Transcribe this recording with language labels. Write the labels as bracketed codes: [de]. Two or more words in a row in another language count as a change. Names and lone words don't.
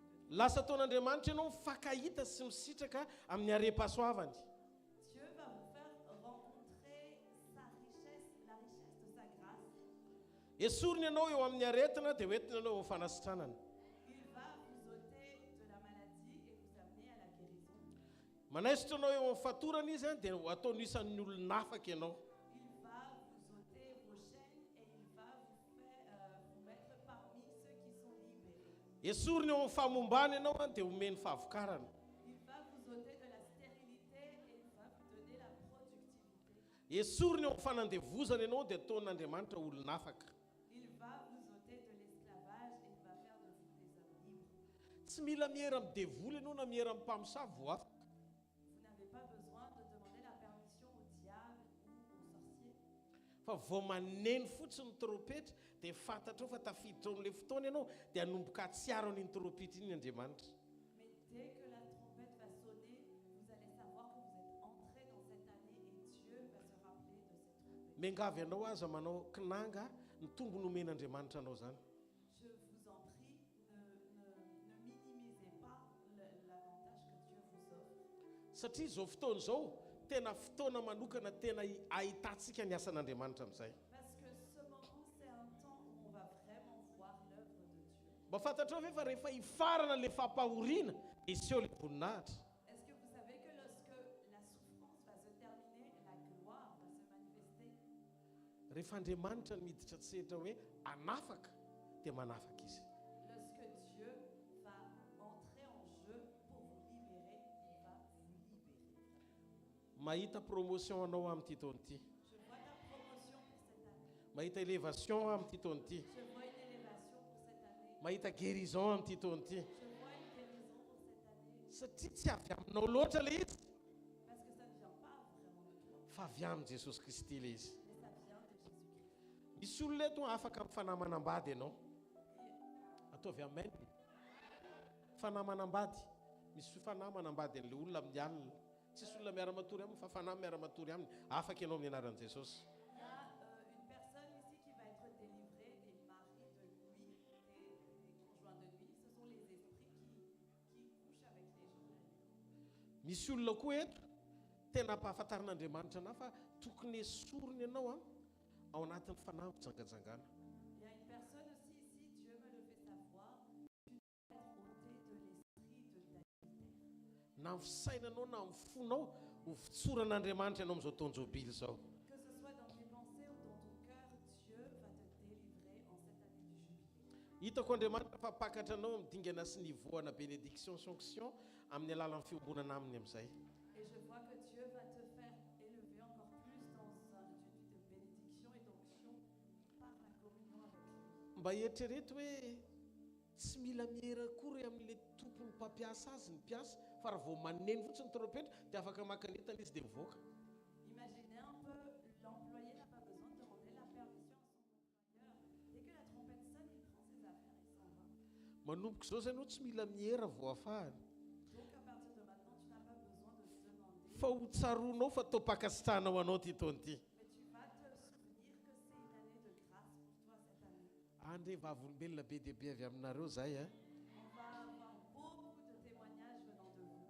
[mg] Lasa taon'Andriamanitra ianao fakahita sy misitraka amin'ny are-pasoavany. [fr] Dieu va vous faire rencontrer sa richesse, la richesse de sa grâce. [mg] Esoriny ianao eo amin'ny aretina dia hoentina ianao eo fanasitranana. [fr] Il va vous ôter de la maladie et vous amener à la guérison. [mg] Manaisitra anao eo amin'ny fatorana izy dia ataony isan'ny olona afaka ianao. [fr] Il va vous ôter vos chaînes et il va vous mettre parmi ceux qui sont libérés. [mg] Esoriny eo amin'ny famombana ianao dia omeny fahavokarana. [fr] Il va vous ôter de la stérilité et il va vous donner la productivité. [mg] Esoriny eo amin'ny fanandevozana ianao dia ataon'Andriamanitra olona afaka. [fr] Il va vous ôter de l'esclavage et il va faire de vous des hommes libres. [mg] Tsy mila mihera midevoly ianao na mihera mimpamosavy vao afaka. [fr] Vous n'avez pas besoin de demander la permission au diable ou aux sorciers. [mg] Fa vao maneno fotsiny trompetra dia fantatrao fa tafiditra amin'ilay fotoana ianao dia hanomboka hatsiaro an'iny trompetra iny Andriamanitra. [fr] Mais dès que la trompette va sonner, vous allez savoir que vous êtes entré dans cette année et Dieu va se rappeler de cette trompette. [mg] Miangavy ianao aza manao kinanga ny tombony omen'Andriamanitra anao zany. [fr] Je vous en prie, ne minimisez pas l'avantage que Dieu vous offre. [mg] Satria izao fotoana izao tena fotoana manokana tena ahitantsika ny asan'Andriamanitra amin'izay. [fr] Parce que ce moment, c'est un temps où on va vraiment voir l'œuvre de Dieu. [mg] Mba fantatrao ve fa rehefa hifarana le fampahoriana iseo le voninahitra. [fr] Est-ce que vous savez que lorsque la souffrance va se terminer, la gloire va se manifester? [mg] Rehefa Andriamanitra miditra tsehatra hoe anafaka dia manafaka izy. [fr] Lorsque Dieu va entrer en jeu pour vous libérer, il va vous libérer. [mg] Mahita promotion anao amin'ity taona ity. [fr] Je vois ta promotion pour cette année. [mg] Mahita élévation amin'ity taona ity. [fr] Je vois une élévation pour cette année. [mg] Mahita guérison amin'ity taona ity. [fr] Je vois une guérison pour cette année. [mg] Satria tsy avy aminao loatra le izy [fr] Parce que ça ne vient pas vraiment de toi, [mg] fa avy amin' Jesosy Kristy le izy. [fr] mais ça vient de Jésus-Christ. [mg] Misy olona eto afaka amin'ny fanahy manambady ianao. Ataovy amen. Fanahy manambady. Misy fanahy manambady an'ilay olona amin'ny alina. Tsisy olona miara-matory aminy fa fanahy miara-matory aminy. Afaka ianao amin'ny anaran'i Jesosy. [fr] Il y a une personne ici qui va être délivrée des maris de nuit, des conjoints de nuit. Ce sont les esprits qui couchent avec les gens la nuit. [mg] Misy olona koa eto tena ampahafantarin'Andriamanitra anahy fa tokony esoriny ianao ao anatin'ny fanahy fijangajangana. [fr] Il y a une personne aussi ici, Dieu me le fait savoir, tu dois être ôté de l'esprit de David. [mg] Na amin'ny fisainanao na amin'ny fonao ho fitsoran'Andriamanitra ianao amin'izao taonjobily izao. [fr] Que ce soit dans tes pensées ou dans ton cœur, Dieu va te délivrer en cette année du jubilé. [mg] Hitako Andriamanitra fa pakatra anao midingana sy nivoana [fr] bénédiction sanction [mg] amin'ny alalan'ny fiombonana aminy amin'izay. [fr] Et je vois que Dieu va te faire élever encore plus dans une vie de bénédiction et d'onction par la communion avec lui. [mg] Mba eritrereto hoe tsy mila mihera akory amin'ilay tompony mpampiasa azy ny mpiasa fa raha vao maneno fotsiny ny trompetra dia afaka makanetana izy dia mivoaka. [fr] Imaginez un peu, l'employé n'a pas besoin de demander la permission à son employeur. Dès que la trompette sonne, il prend ses affaires et s'en va. [mg] Manomboka izao zany hoe tsy mila mihera vao afahany. [fr] Donc à partir de maintenant, tu n'as pas besoin de demander. [mg] Fa ho tsaronao fa toapakasitrahanao anao ty taona ity. [fr] Mais tu vas te souvenir que c'est une année de grâce pour toi cette année. [mg] Andre vavolombelona be dia be avy aminareo zay [fr] On va avoir beaucoup de témoignages venant de vous